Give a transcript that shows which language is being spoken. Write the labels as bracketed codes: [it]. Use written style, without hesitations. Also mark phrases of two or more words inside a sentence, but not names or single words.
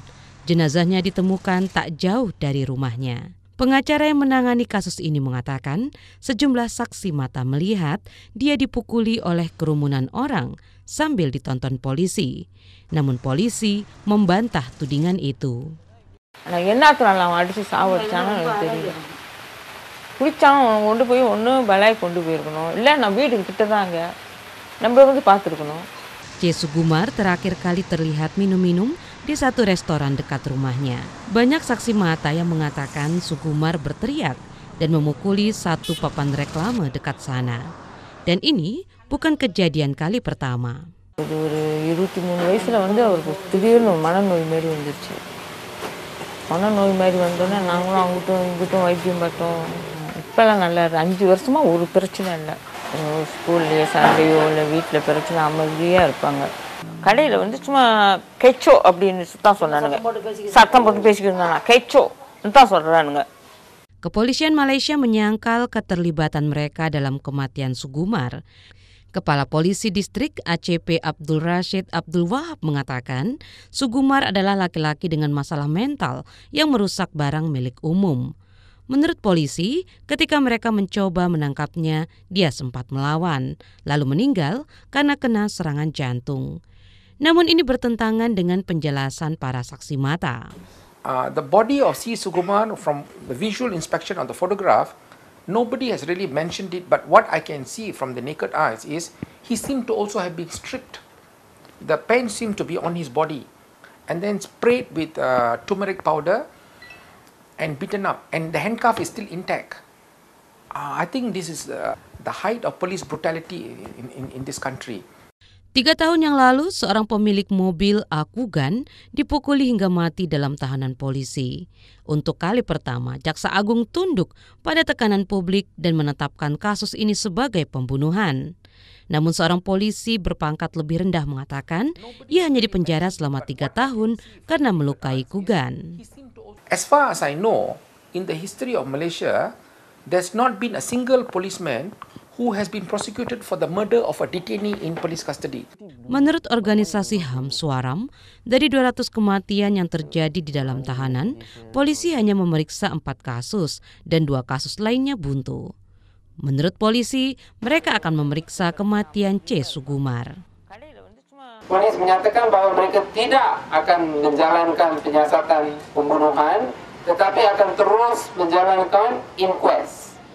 [id] Jenazahnya ditemukan tak jauh dari rumahnya. Pengacara yang menangani kasus ini mengatakan sejumlah saksi mata melihat dia dipukuli oleh kerumunan orang sambil ditonton polisi. Namun polisi membantah tudingan itu. [ta] குளிச்சாலும் கொண்டு போய் ஒன்று பலாய் கொண்டு போயிருக்கணும், இல்லை நான் வீட்டுக்கு கிட்ட தாங்க நம்ம வந்து பார்த்துருக்கணும். [id] C. Sugumar terakhir kali terlihat minum-minum di satu restoran dekat rumahnya. Banyak saksi mata yang mengatakan Sugumar berteriak dan memukuli satu papan reklame dekat sana. Dan ini bukan kejadian kali pertama. [ta] ஒரு 23 வயசுல வந்து அவருக்கு திடீர்னு மனநோய் மாதிரி வந்துருச்சு. மனநோய் மாதிரி வந்தோன்னே நாங்களும் அங்கிட்டும் இங்கிட்டும் வைத்தியம் பார்த்தோம். இப்போல்லாம் நல்லா 5 வருஷமா ஒரு பிரச்சனை இல்லை. ஸ்கூல்லையோ சண்டையோ இல்லை வீட்டில் பிரச்சனை அமைதியாக இருப்பாங்க. கடையில் வந்து சும்மா கெச்சோ அப்படின்னு தான் சொன்னானுங்க. சத்தம் போட்டு பேசிக்கிட்டு இருந்தாங்க. கெச்சோ தான் சொல்கிறானுங்க. [id] Kepolisian Malaysia menyangkal keterlibatan mereka dalam kematian Sugumar. Kepala Polisi Distrik ACP Abdul Rashid Abdul Wahab mengatakan Sugumar adalah laki-laki dengan masalah mental yang merusak barang milik umum. Menurut polisi, ketika mereka mencoba menangkapnya, dia sempat melawan, lalu meninggal karena kena serangan jantung. Namun ini bertentangan dengan penjelasan para saksi mata. [en] The body of C. Sugumar, from the visual inspection of the photograph, nobody has really mentioned it, but what I can see from the naked eyes is he seemed to also have been stripped. The pen seemed to be on his body and then sprayed with turmeric powder and beaten up, and the handcuff is still intact. I think this is the height of police brutality in this country. [id] 3 tahun yang lalu, seorang pemilik mobil Akugan dipukuli hingga mati dalam tahanan polisi. Untuk kali pertama, Jaksa Agung tunduk pada tekanan publik dan menetapkan kasus ini sebagai pembunuhan. Namun seorang polisi berpangkat lebih rendah mengatakan ia hanya dipenjara selama 3 tahun karena melukai Kugan. [en] As far as I know, in the history of Malaysia, there's not been a single policeman who has been prosecuted for the murder of a detainee in police custody. [id] Menurut organisasi HAM Swaram, dari 200 kematian yang terjadi di dalam tahanan, polisi hanya memeriksa 4 kasus dan 2 kasus lainnya buntu. Menurut polisi, mereka akan memeriksa kematian C. Sugumar. [ms] Polis menyatakan bahwa mereka tidak akan menjalankan penyiasatan pembunuhan, tetapi akan terus menjalankan inquest.